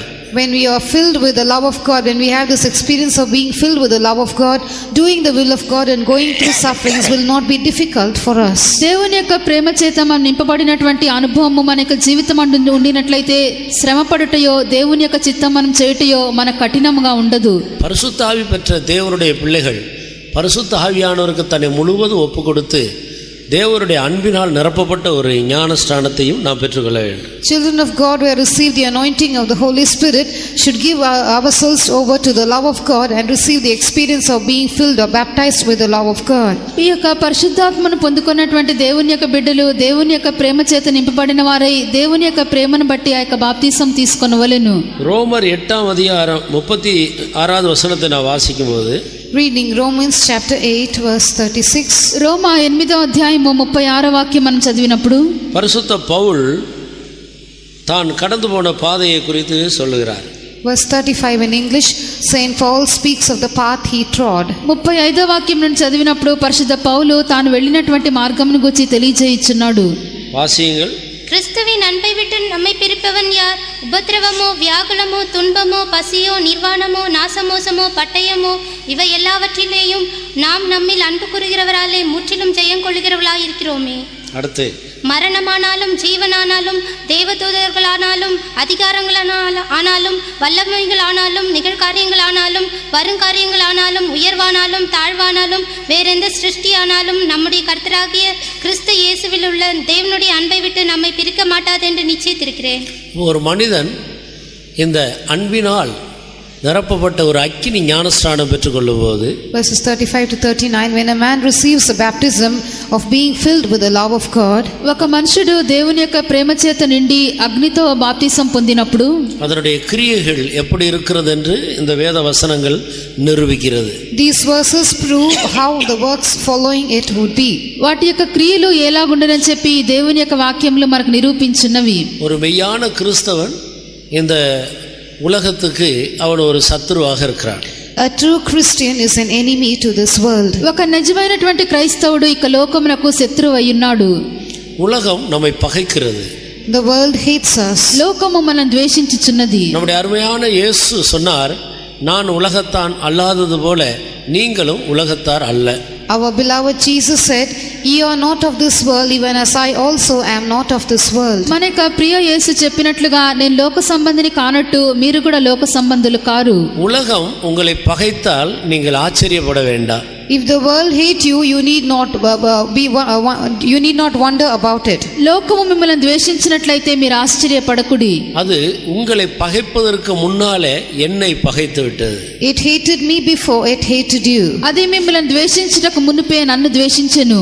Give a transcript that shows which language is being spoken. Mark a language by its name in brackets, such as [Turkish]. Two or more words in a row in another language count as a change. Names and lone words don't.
[English] When we are filled with the love of God, when we have this experience of being filled with the love of God, doing the will of God and going through sufferings will not be difficult for us. [Telugu] దేవుని యొక్క ప్రేమ చేత మనం నింపబడినటువంటి అనుభవము మన యొక్క జీవితం ఉండినట్లయితే శ్రమపడుటయో దేవుని యొక్క చిత్తం మనం చేయుటయో మన కఠినముగా ఉండదు. [Tamil] பரிசுத்த ஆவி பெற்ற தேவனுடைய பிள்ளைகள் பரிசுத்த ஆவியானவருக்கு தன்னை முழுவதும் ஒப்பு கொடுத்து தேவனுடைய அன்பினால் நிரப்பப்பட்ட ஒரு ஞானஸ்நானத்தையும் நாம் பெற்றுக்கொள்ள வேண்டும். [English] Children of God who have received the anointing of the Holy Spirit should give ourselves over to the love of God and receive the experience of being filled or baptized with the love of God. [Telugu] ఈ యొక్క పరిశుద్ధాత్మను పొందుకున్నటువంటి దేవుని యొక్క బిడ్డలు దేవుని యొక్క ప్రేమ చేత నింపబడిన వారై దేవుని యొక్క ప్రేమను బట్టి ఆ యొక్క బాప్తిసం తీసుకొనవలెను. [Tamil] ரோமர் 8ஆம் அதிகாரம் 36வது வசனத்தை நான் வாசிக்கும்போது, [English] Reading Romans chapter 8 verse 36. [Telugu] రోమా 8వ అధ్యాయము 36వ వాక్యం మనం చదివినప్పుడు [Tamil] பரிசுத்த பவுல் தான் கடந்து போன பாதையை குறித்து சொல்லுகிறார். [English] Verse 35 in English, Saint Paul speaks of the path he trod. [Telugu] 35వ వాక్యం నుండి చదివినప్పుడు పరిశుద్ధ పౌలు తాను వెళ్ళినటువంటి మార్గమును గురించి తెలియజేయుచున్నాడు. [Tamil] வாசியுங்கள். கிறிஸ்துவின் அன்பை விட்டு நம்மை பிரிப்பவன் யார்? உபத்திரவமோ, வியாகுலமோ, துன்பமோ, பசியோ, நிர்வாணமோ, நாசமோசமோ, பட்டயமோ, இவை எல்லாவற்றிலேயும் நாம் நம்மில் அன்பு கூறுகிறவராலே முற்றிலும் ஜெயம் கொள்கிறவர்களாய் இருக்கிறோமே. அடுத்து, மரணமானாலும் ஜீவனானாலும் தேவதூதர்களானாலும் அதிகாரங்களானாலும் வல்லமைகளானாலும் நிகழ்காரியங்களானாலும் வருங்காரியங்களானாலும் உயர்வானாலும் தாழ்வானாலும் வேறெந்த சிருஷ்டியானாலும் நம்முடைய கர்த்தராகிய கிறிஸ்து இயேசுவில் உள்ள தேவனுடைய அன்பை விட்டு நம்மை பிரிக்க மாட்டாது என்று நிச்சயித்திருக்கிறேன். ஒரு மனிதன் இந்த அன்பினால் நிரப்பப்பட்ட ஒரு அக்கினி ஞானஸ்நானம் பெற்றுக்கொள்ளும் போது, [English] Verses 35 to 39, when a man receives the baptism of being filled with the love of God, [Telugu] ఒక మనుషుడు దేవుని యొక్క ప్రేమ చేత నిండి అగ్నితో బాప్తిసం పొందినప్పుడు [Tamil] அதனுடைய கிரியைகள் எப்படி இருக்கிறது என்று இந்த வேத வசனங்கள் நிரூபிக்கிறது. [English] these verses prove how the works following it would be. [Telugu] వాటి యొక్క క్రియలు ఎలాగుండనని చెప్పి దేవుని యొక్క వాక్యములు మనకు నిరూపించున్నవి. [Tamil] ஒரு மெய்யான கிறிஸ்தவன் இந்த உலகத்துக்கு அவன் ஒரு சத்துருவாக இருக்கிறான். [English] A true Christian is an enemy to this world. [Telugu] ఒక నిజమైనటువంటి క్రైస్తవుడు ఇక లోకమునకు శత్రువు అయ్యున్నాడు. [Tamil] உலகம் நம்மை பகைக்கிறது. [English] The world hates us. [Telugu] లోకము మనల్ని ద్వేషించుచున్నది. [Tamil] நம்முடைய அருமையான இயேசு சொன்னார், நான் உலகத்தான் அல்லாதது போல நீங்களும் உலகத்தார் அல்ல. [English] Our beloved Jesus said, "Ye are not of this world, even as I also am not of this world." [Telugu] మన యొక్క ప్రియ యేసు చెప్పినట్లుగా నేను లోక సంబంధిని కానట్టు మీరు కూడా లోక సంబంధులు కారు. [Tamil] உலகம் உங்களை பகைத்தால் நீங்கள் ஆச்சரியப்பட வேண்டாம். [English] If the world hate you, you need not wonder about it. [Telugu] లోకము మిమ్మల్ని ద్వేషించినట్లయితే మీరు ఆశ్చర్యపడకుడి. [Tamil] அது உங்களை பகைப்பதற்கு முன்னாலே என்னை பகைத்து விட்டது. [English] It hated me before it hated you. [Telugu] అది మిమ్మల్ని ద్వేషించుటకు మునుపే నన్ను ద్వేషించెను.